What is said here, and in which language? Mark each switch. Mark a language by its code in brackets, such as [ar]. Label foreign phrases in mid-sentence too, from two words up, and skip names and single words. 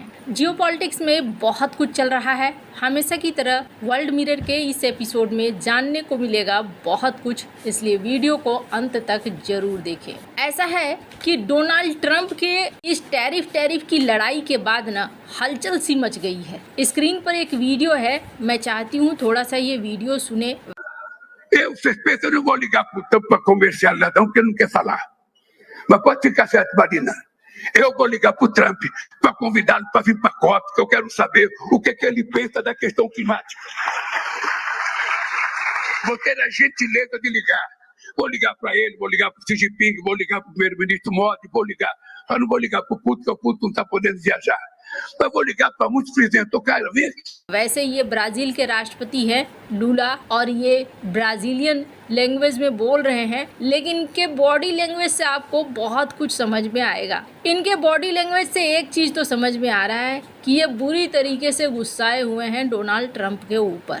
[hi] जियोपॉलिटिक्स में बहुत कुछ चल रहा है। हमेशा की तरह वर्ल्ड मिरर के इस एपिसोड में जानने को मिलेगा बहुत कुछ, इसलिए वीडियो को अंत तक जरूर देखें। ऐसा है कि डोनाल्ड ट्रंप के इस टैरिफ की लड़ाई के बाद ना हलचल सी मच गई है। स्क्रीन पर एक वीडियो है, मैं चाहती हूँ थोड़ा सा ये वीडियो सुने। [pt] Vocês pensam, eu não vou ligar pro Trump para conversar nada, porque não quer falar. Mas pode ficar certo, Marina. Eu vou ligar pro Trump para convidá-lo para vir para a COP, que eu quero saber o que ele pensa da questão climática. Vou ter a gentileza de ligar. Vou ligar para ele, vou ligar pro Xi Jinping, vou ligar pro primeiro-ministro Modi, vou ligar. Eu não vou ligar pro Putin, porque o Putin não está podendo viajar. मैं वो लिखा para muitos presidentes tocaram ver। [hi] वैसे ये ब्राजील के राष्ट्रपति हैं लूला और ये [en] Brazilian language [hi] में बोल रहे हैं, लेकिन इनके [en] body language [hi] से आपको बहुत कुछ समझ में आएगा। इनके [en] body language [hi] से एक चीज़ तो समझ में आ रहा है कि ये बुरी तरीके से गुस्साए हुए हैं डोनाल्ड ट्रंप के ऊपर।